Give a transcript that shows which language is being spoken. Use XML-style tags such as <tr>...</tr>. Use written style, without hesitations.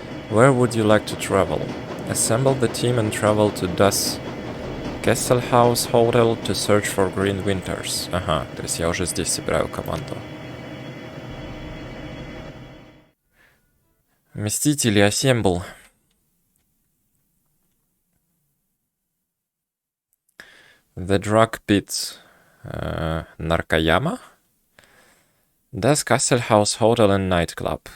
<en>Where would you like to travel? Assemble the team and travel to Das Kesselhaus Hotel to search for Green Winters.</en> <ru>Ага, то есть я уже здесь собираю команду. Мстители, assemble.</ru> <en>The Drug Pit. Наркояма? Das Kesselhaus Hotel and Nightclub.</en>